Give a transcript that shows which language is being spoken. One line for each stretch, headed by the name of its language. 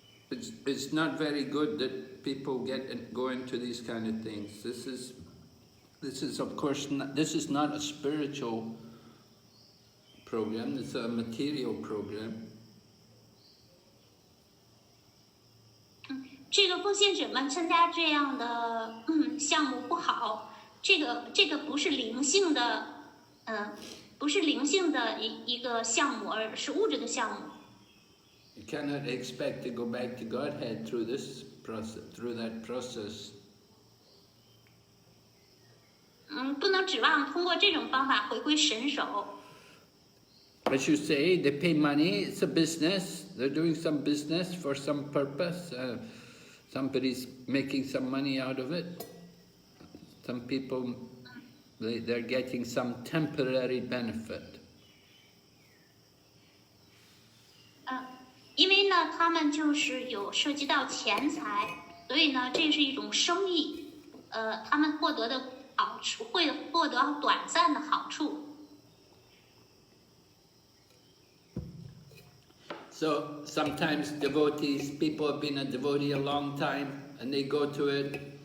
English: It's not very good that people go into these kind of things. This is of course this is not a spiritual program. It's a material program.
Chinese: 这个奉献者们参加这样的项目不好，这个不是灵性的，不是灵性的一个项目，而是物质的项目。
English: You cannot expect to go back to Godhead through this process, through that process.
Chinese: 不能指望通过这种方法回归神手。
English: As you say, they pay money. It's a business. They're doing some business for some purpose. Somebody's making some money out of it. Some people, they're getting some temporary benefit.
Chinese: 因为呢，他们就是有涉及到钱财，所以呢，这是一种生意。他们获得的好处会获得短暂的好处。
English: So sometimes devotees, people have been a devotee a long time, and they go to it.